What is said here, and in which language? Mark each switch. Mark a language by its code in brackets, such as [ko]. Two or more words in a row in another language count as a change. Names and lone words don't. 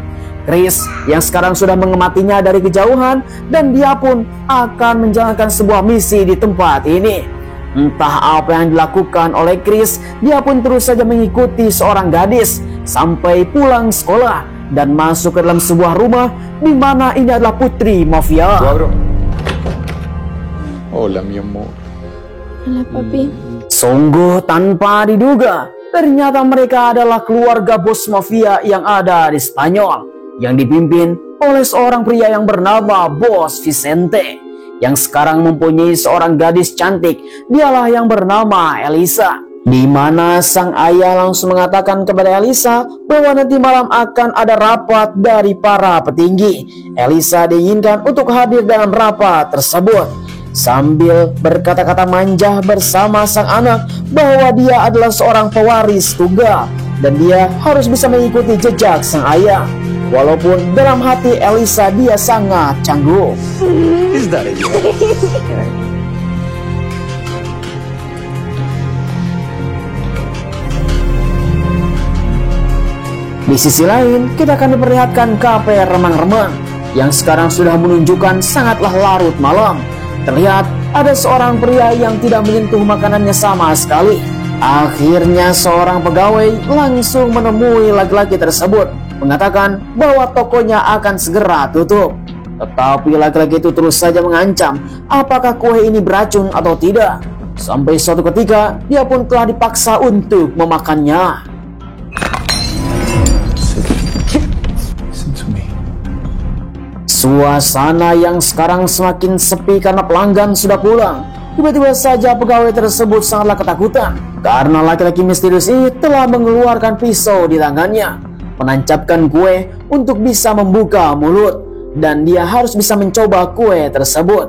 [id] Chris yang sekarang sudah mengamatinya dari kejauhan, dan dia pun akan menjalankan sebuah misi di tempat ini. Entah apa yang dilakukan oleh Chris, dia pun terus saja mengikuti seorang gadis sampai pulang sekolah dan masuk ke dalam sebuah rumah di mana ini adalah putri mafia. [es] Hola, mi amor. Hola, papi. [id] Sungguh tanpa diduga, ternyata mereka adalah keluarga bos mafia yang ada di Spanyol, yang dipimpin oleh seorang pria yang bernama Bos Vicente, yang sekarang mempunyai seorang gadis cantik. Dialah yang bernama Elisa. Di mana sang ayah langsung mengatakan kepada Elisa bahwa nanti malam akan ada rapat dari para petinggi. Elisa diinginkan untuk hadir dalam rapat tersebut, sambil berkata-kata manja bersama sang anak bahwa dia adalah seorang pewaris tunggal dan dia harus bisa mengikuti jejak sang ayah. Walaupun dalam hati Elisa dia sangat canggung. [en] Is that it? [id] Di sisi lain, kita akan diperlihatkan kafe remang-remang yang sekarang sudah menunjukkan sangatlah larut malam. Terlihat ada seorang pria yang tidak menyentuh makanannya sama sekali. Akhirnya seorang pegawai langsung menemui laki-laki tersebut, mengatakan bahwa tokonya akan segera tutup. Tetapi laki-laki itu terus saja mengancam apakah kue ini beracun atau tidak. Sampai suatu ketika dia pun telah dipaksa untuk memakannya. [en] Listen to me. [id] Suasana yang sekarang semakin sepi karena pelanggan sudah pulang. Tiba-tiba saja pegawai tersebut sangatlah ketakutan karena laki-laki misterius ini telah mengeluarkan pisau di tangannya, menancapkan kue untuk bisa membuka mulut, dan dia harus bisa mencoba kue tersebut.